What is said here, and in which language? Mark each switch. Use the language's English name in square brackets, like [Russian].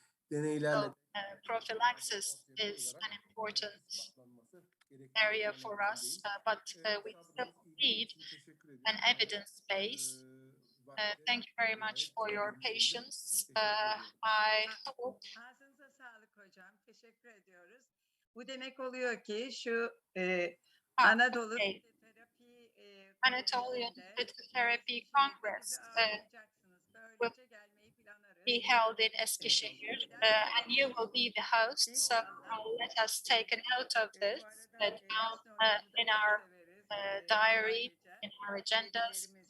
[English] So, prophylaxis is an important area for us, but we still need an evidence base. Thank you very much for your patience. I hope. [Turkish] Ağzınıza sağlık hocam. Teşekkür ediyoruz. Bu demek oluyor ki şu Anadolu Terapi [English] Anatolian Phytotherapy Congress will be held in Eskişehir, and you will be the host. So let us take a note of this down in our diary, in our agendas.